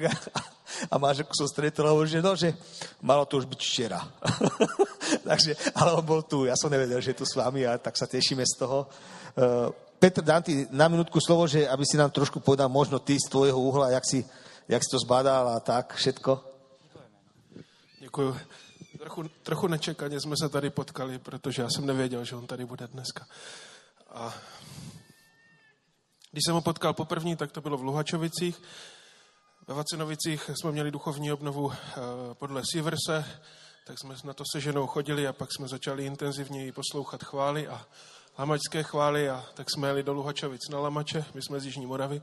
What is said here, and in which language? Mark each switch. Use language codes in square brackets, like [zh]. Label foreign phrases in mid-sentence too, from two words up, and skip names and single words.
[sk] A manželku som stretol, že malo to už byť včera. Takže, ale on bol tu, ja som nevedel, že je tu s vami, a tak sa tešíme z toho. Petr, dám ti na minútku slovo, že aby si nám trošku povedal možno ty z tvojho uhla, jak si to zbadal a tak, všetko. [cs] Děkuju. Trochu nečekaně jsme se tady potkali, protože já jsem nevěděl, že on tady bude dneska. A když jsem ho potkal poprvé, tak to bylo v Luhačovicích. Ve Vacinovicích jsme měli duchovní obnovu podle Siverse, tak jsme na to se ženou chodili a pak jsme začali intenzivněji poslouchat chvály a lamačské chvály a tak jsme jeli do Luhačovic na Lamače, my jsme z Jižní Moravy.